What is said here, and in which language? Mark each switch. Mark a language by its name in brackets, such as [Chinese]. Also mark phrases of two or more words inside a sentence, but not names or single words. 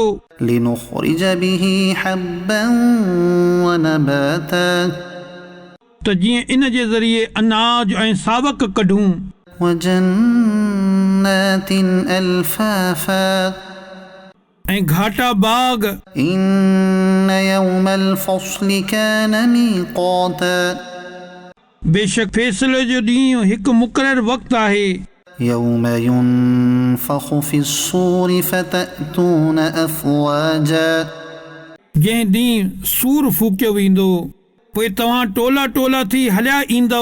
[Arabic] لنخرج به حبا ونباتا. [Sindhi] त जीअं इन जे ज़रिए अनाज ऐं सावक कढूं। [Arabic] وجنات ألفافا. [Sindhi] ऐं घाटा बाग। [Arabic] إن يوم الفصل كان ميقاتا. [Sindhi] बेशक फ़ैसिले जो ॾींहुं हिकु मुक़ररु वक़्तु आहे। [Arabic] يوم ينفخ في الصور فتأتون أفواجا. [Sindhi] जंहिं ॾींहुं सूर फूकियो वेंदो पोइ तव्हां टोला टोला थी हलिया ईंदो।